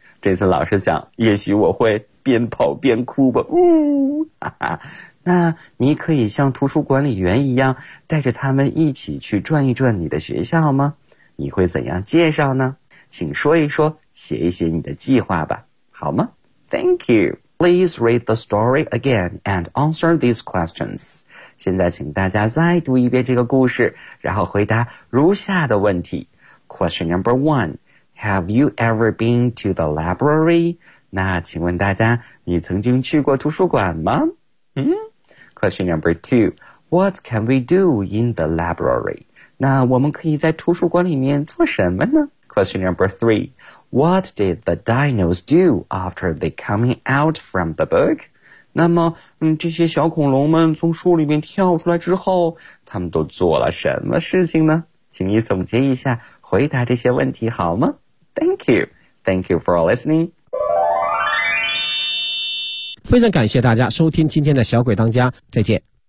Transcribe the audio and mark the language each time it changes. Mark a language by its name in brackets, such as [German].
[Chinese] 这次老师想，也许我会边跑边哭吧。哈哈，那你可以像图书管理员一样带着他们一起去转一转你的学校吗？你会怎样介绍呢？请说一说，写一写你的计划吧，好吗？ [English] Thank you. Please read the story again and answer these questions. [Chinese] 现在请大家再读一遍这个故事，然后回答如下的问题。 [English] Question number one, Have you ever been to the library? [Chinese] 那请问大家，你曾经去过图书馆吗？ [English] Question number two, What can we do in the library? [Chinese] 那我们可以在图书馆里面做什么呢？ [English] Question number three, What did the dinos do after they coming out from the book? [Chinese] 那么这些小恐龙们从书里面跳出来之后，他们都做了什么事情呢？请你总结一下，回答这些问题好吗？ [English] Thank you. Thank you for listening. [Chinese] 非常感谢大家收听今天的小鬼当家，再见。